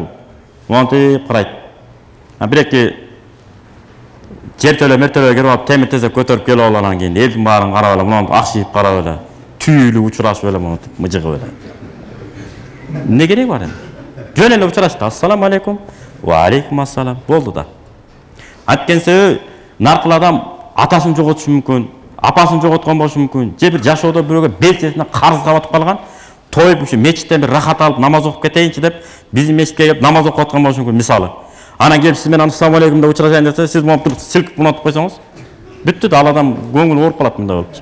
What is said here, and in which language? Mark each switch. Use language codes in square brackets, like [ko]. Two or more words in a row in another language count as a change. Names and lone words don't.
[ky] Монтип карайт. Бир-эки жертөлө кирип алып, темир тезек көтөрүп келип алгандан кийин элдин баарын карап эле, мынтип акшийип карап эле, түйүлүп учурашып эле, монтип мыжыгып эле. Эмне кереги бар эми? Жөн эле учурашты. [ar] السلام عليكم. وعليكم السلام. [ky] Болду да. Анткени себеби наркыл адам атасын жоготушу мүмкүн, апасын жоготкон болушу мүмкүн, же бир жашоодо бирөөгө белчесине карызга батып калган, тоюп ушу мечиттен бир рахат алып намаз окуп кетейинчи деп биздин мечитке келип намаз окуп аткан болушу мүмкүн, мисалы. Анан келип сиз менен [ar] السلام عليكم [ky] деп учурашайын десе, сиз монтип силкип мынтип койсоңуз, бүттү да, ал адам көңүлү ооруп калат мындай болуп.